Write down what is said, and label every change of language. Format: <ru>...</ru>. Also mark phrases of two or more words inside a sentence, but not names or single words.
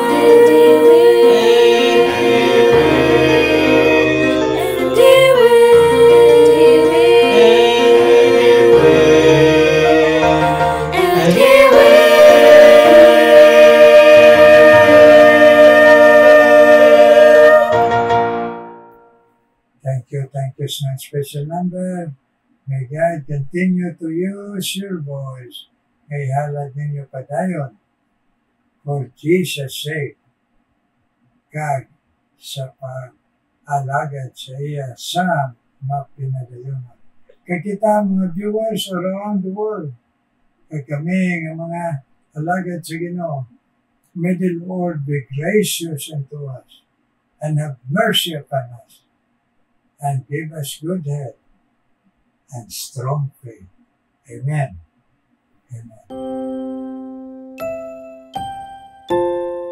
<en>And He will. And He will. Thank you, son. Special number. May God continue to use your voice.</en> <hil>May halad ninyo padayon.</hil> <en>For Jesus' sake, God,</en> <hil>sa pag-alagad sa iya sa mapinadayon. Kaya kita mga</hil> <en>viewers around the world,</en> <hil>kaya kami ng mga alagad sa Ginoo,</hil> <en>may the Lord be gracious unto us and have mercy upon us and give us good health and strong faith. Amen. Amen.</en>